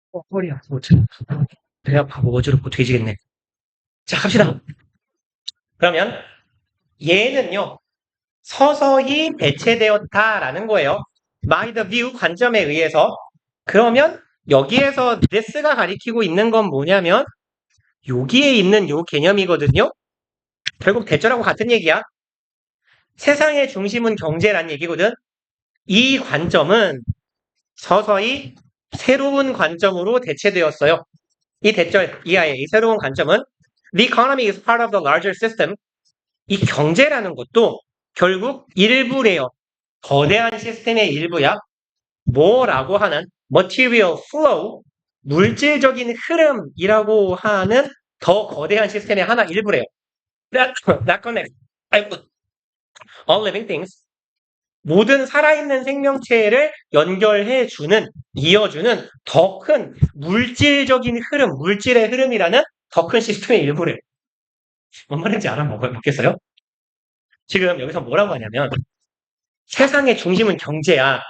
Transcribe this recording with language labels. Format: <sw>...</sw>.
<ko>허리야. 배 아파. 뭐 어지럽고 돼지겠네. 자, 갑시다. 그러면 얘는요. 서서히 대체되었다라는 거예요.</ko> <en>by the view</en> <ko>관점에 의해서. 그러면 여기에서 this가 가리키고 있는 건 뭐냐면 여기에 있는 요 개념이거든요. 결국 대절하고 같은 얘기야. 세상의 중심은 경제란 얘기거든. 이 관점은 서서히 새로운 관점으로 대체되었어요. 이 대절 이하의 이 새로운 관점은</ko> <en>The economy is part of the larger system.</en> <ko>이 경제라는 것도 결국 일부래요. 거대한 시스템의 일부야. 뭐라고 하는 material flow, 물질적인 흐름이라고 하는 더 거대한 시스템의 하나 일부래요.</ko> <en>That connects all living things.</en> <ko>모든 살아있는 생명체를 연결해주는, 이어주는 더 큰 물질적인 흐름, 물질의 흐름이라는 더 큰 시스템의 일부래요. 뭔 말인지 알아먹겠어요? 지금 여기서 뭐라고 하냐면 세상의 중심은 경제야.</ko>